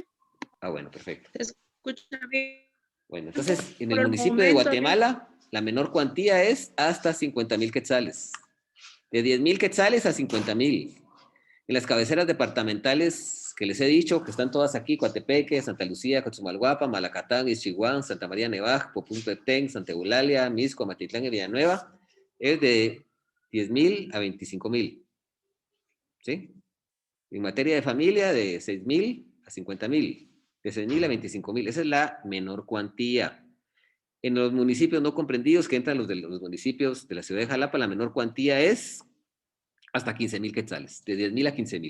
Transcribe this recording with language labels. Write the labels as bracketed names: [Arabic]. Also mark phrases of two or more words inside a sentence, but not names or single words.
[Spanish] Ah, bueno, perfecto. Se escucha bien. Bueno, entonces, en Por el el municipio de momento, Guatemala, la menor cuantía es hasta 50,000 quetzales. De 10,000 quetzales a 50,000. En las cabeceras departamentales que les he dicho, que están todas aquí, Coatepeque, Santa Lucía, Cochumalguapa, Malacatán, Ixchihuán, Santa María Nevaj, Popún-Petén, Santa Eulalia, Misco, Matitlán y Villanueva, es de 10,000 a 25,000. ¿Sí? En materia de familia, de 6,000 a 50,000. De 6,000 a 25,000. Esa es la menor cuantía. En los municipios no comprendidos, que entran los municipios de la ciudad de Jalapa, la menor cuantía es hasta 15,000 quetzales, de 10,000 a 15,000.